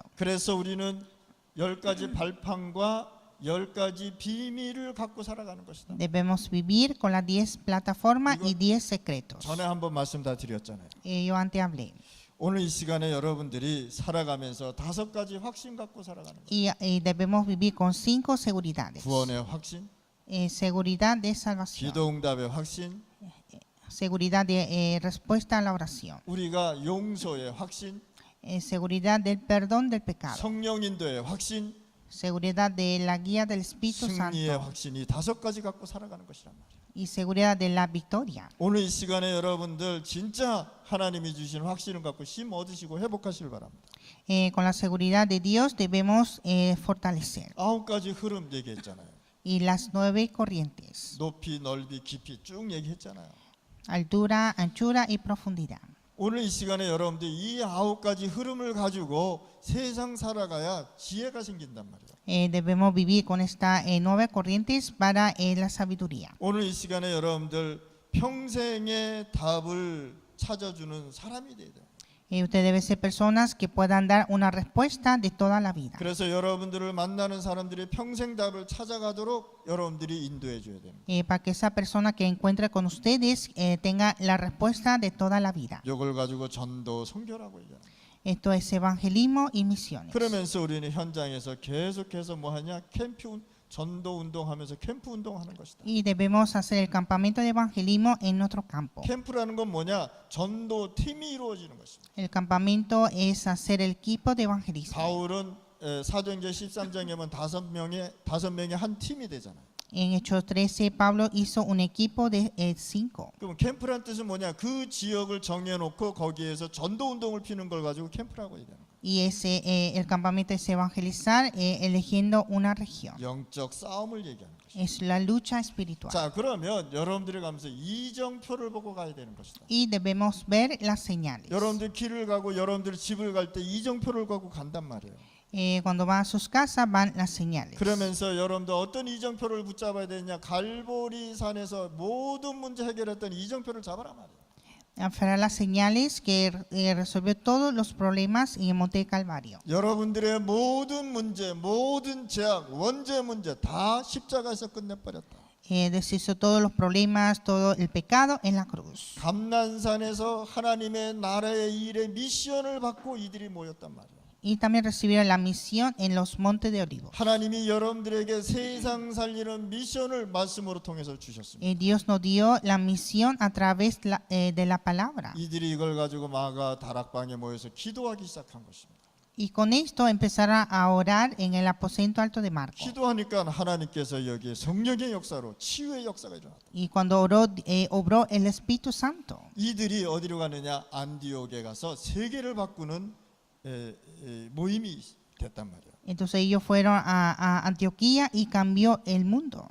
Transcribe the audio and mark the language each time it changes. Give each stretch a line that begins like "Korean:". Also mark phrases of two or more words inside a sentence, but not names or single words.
Korean: 그래서 우리는 10가지 발판과 10가지 비밀을 갖고 살아가는 것이다.
Spanish: Debemos vivir con las 10 plataformas y 10 secretos.
Korean: 전에 한번 말씀 다 드렸잖아요.
Spanish: Yo antes hablé.
Korean: 오늘 이 시간에 여러분들이 살아가면서 5가지 확신 갖고 살아가는 거예요.
Spanish: Y debemos vivir con 5 seguridades.
Korean: 구원의 확신,
Spanish: Seguridad de salvación.
Korean: 기도 응답의 확신,
Spanish: Seguridad de respuesta a la oración.
Korean: 우리가 용서의 확신,
Spanish: Seguridad del perdón del pecado.
Korean: 성령 인도의 확신,
Spanish: Seguridad de la guía del Espíritu
Korean: 승리의
Spanish: Santo.
Korean: 확신이 5가지 갖고 살아가는 것이란 말이에요.
Spanish: Y seguridad de la victoria.
Korean: 오늘 이 시간에 여러분들 진짜 하나님이 주신 확신을 갖고 힘 얻으시고 회복하시길 바랍니다.
Spanish: Con la seguridad de Dios debemos fortalecer.
Korean: 9가지 흐름 얘기했잖아요.
Spanish: Y las 9 corrientes.
Korean: 높이, 넓이, 깊이 쭉 얘기했잖아요.
Spanish: Altura, anchura y profundidad.
Korean: 오늘 이 시간에 여러분들 이 9가지 흐름을 가지고 세상 살아가야 지혜가 생긴단 말이에요.
Spanish: Debemos vivir con estas 9 corrientes para la sabiduría.
Korean: 오늘 이 시간에 여러분들 평생의 답을 찾아주는 사람이 돼야 돼요.
Spanish: Usted debe ser personas que puedan dar una respuesta de toda la vida.
Korean: 그래서 여러분들을 만나는 사람들이 평생 답을 찾아가도록 여러분들이 인도해 줘야 됩니다.
Spanish: Para que esa persona que encuentre con ustedes tenga la respuesta de toda la vida.
Korean: 이걸 가지고 전도 선교라고 얘기합니다.
Spanish: Esto es evangelismo y misiones.
Korean: 그러면서 우리는 현장에서 계속해서 뭐 하냐? 전도 운동하면서 캠프 운동하는 것이다.
Spanish: Y debemos hacer el campamento de evangelismo en nuestro campo.
Korean: 캠프라는 건 뭐냐? 전도 팀이 이루어지는 것입니다.
Spanish: El campamento es hacer el equipo de evangelismo.
Korean: 바울은 사도행전 13장에 보면 5명이 한 팀이 되잖아요.
Spanish: En Hechos 13 Pablo hizo un equipo de 5.
Korean: 그럼 캠프란 뜻은 뭐냐? 그 지역을 정해놓고 거기에서 전도 운동을 피는 걸 가지고 캠프라고 얘기하는 거예요.
Spanish: Y el campamento es evangelizar eligiendo una región.
Korean: 영적 싸움을 얘기하는 것이죠.
Spanish: Es la lucha espiritual.
Korean: 자, 그러면 여러분들이 가면서 이정표를 보고 가야 되는 것이다.
Spanish: Y debemos ver las señales.
Korean: 여러분들 길을 가고 여러분들 집을 갈 때 이정표를 갖고 간단 말이에요.
Spanish: Cuando van a sus casas van las señales.
Korean: 그러면서 여러분들 어떤 이정표를 붙잡아야 되냐? 갈보리 산에서 모든 문제 해결했던 이정표를 잡아라 말이에요.
Spanish: Fueron las señales que resolvió todos los problemas en el Monte Calvario.
Korean: 여러분들의 모든 문제, 모든 죄악, 원죄 문제 다 십자가에서 끝내버렸다.
Spanish: Deshizo todos los problemas, todo el pecado en la cruz.
Korean: 감난산에서 하나님의 나라의 일의 미션을 받고 이들이 모였단 말이에요.
Spanish: Y también recibieron la misión en los montes de Olivos.
Korean: 하나님이 여러분들에게 세상 살리는 미션을 말씀으로 통해서 주셨습니다.
Spanish: Dios nos dio la misión a través de la palabra.
Korean: 이들이 이걸 가지고 마가 다락방에 모여서 기도하기 시작한 것입니다.
Spanish: Y con esto empezaron a orar en el aposento alto de Marcos.
Korean: 기도하니까 하나님께서 여기에 성령의 역사로 치유의 역사가 일어났다.
Spanish: Y cuando oró, obró el Espíritu Santo.
Korean: 이들이 어디로 가느냐? 안디옥에 가서 세계를 바꾸는 모임이 됐단 말이에요.
Spanish: Entonces ellos fueron a Antioquía y cambió el mundo.